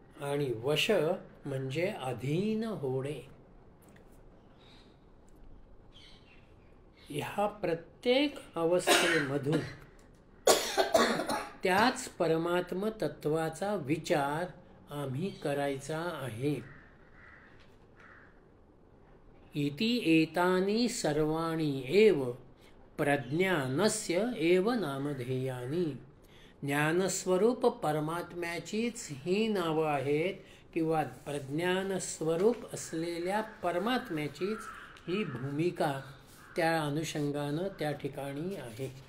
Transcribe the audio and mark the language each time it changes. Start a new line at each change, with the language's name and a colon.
Marathi: आणि वश म्हणजे अधीन होणे. ह्या प्रत्येक अवस्थेमधून त्याच परमात्म तत्वाचा विचार आम्ही करायचा आहे.
Sanskrit: इति एतानि सर्वाणि एव प्रज्ञानस्य एव नामधेयानि.
Marathi: ज्ञानस्वरूप परमात्म्याचीच ही नावं आहेत, किंवा प्रज्ञानस्वरूप असलेल्या परमात्म्याचीच ही भूमिका त्या अनुषंगानं त्या ठिकाणी आहे.